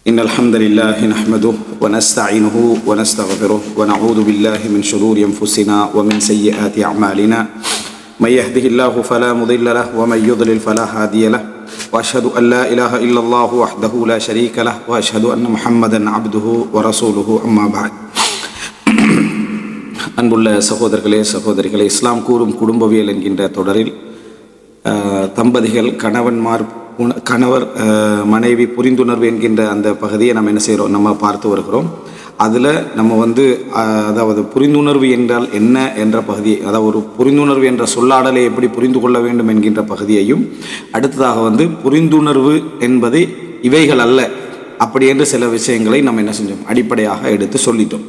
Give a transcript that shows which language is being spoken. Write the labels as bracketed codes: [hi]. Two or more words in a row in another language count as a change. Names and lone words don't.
[ar] إن الحمد لله نحمده ونستعينه ونستغفره ونعوذ بالله من شرور أنفسنا ومن سيئات أعمالنا من يهده الله فلا مضل له ومن يضلل فلا هادي له وأشهد أن لا إله إلا الله وحده لا شريك له وأشهد أن محمدا عبده ورسوله أما بعد. [ta] அன்புள்ள சகோதரர்களே சகோதரிகளே, இஸ்லாம் கூறும் குடும்பவியல் என்கின்ற தொடரில் தம்பதிகள் கணவர் மனைவி புரிந்துணர்வு என்கின்ற அந்த பகுதியை நம்ம என்ன செய்கிறோம், நம்ம பார்த்து வருகிறோம். அதில் நம்ம அதாவது புரிந்துணர்வு என்றால் என்ன என்ற பகுதியை, அதாவது ஒரு புரிந்துணர்வு என்ற சொல்லாடலை எப்படி புரிந்து கொள்ள வேண்டும் என்கின்ற பகுதியையும், அடுத்ததாக புரிந்துணர்வு என்பது இவைகள் அல்ல அப்படி என்று சில விஷயங்களை நம்ம என்ன செஞ்சோம், அடிப்படையாக எடுத்து சொல்லிட்டோம்.